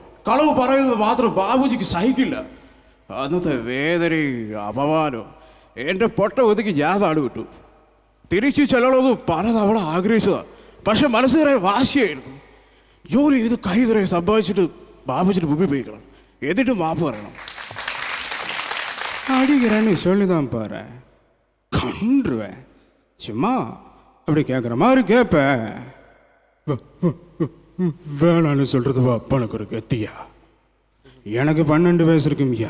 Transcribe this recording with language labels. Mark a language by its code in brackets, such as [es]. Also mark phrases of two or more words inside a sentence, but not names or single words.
[ml] കളവ് പറയുന്നത് മാത്രം ബാബുജിക്ക് സഹിക്കില്ല. അന്നത്തെ വേദനയും അപമാനവും എൻ്റെ പൊട്ട ഒതുക്കി ഞാൻ നാട് വിട്ടു. തിരിച്ചു ചെല്ലണമെന്ന് പലതവണ ആഗ്രഹിച്ചതാണ്. പക്ഷെ മനസ്സ് നിറയെ വാശിയായിരുന്നു. ജോലി ചെയ്ത് കൈ നിറയെ സമ്പാദിച്ചിട്ട് ബാബുജിന് മുമ്പിൽ പോയിക്കണം. എന്നിട്ട് മാപ്പ് പറയണം. [ta] அடிக்கிறேன்னு சொல்லிதான் பாரு. கண்டுருவேன். சும்மா அப்படி கேட்குற மாதிரி கேட்பேன். வேணான்னு சொல்கிறது அப்பனுக்கு ஒரு கத்தியா. எனக்கு 12 வயசு இருக்குங்கய்யா.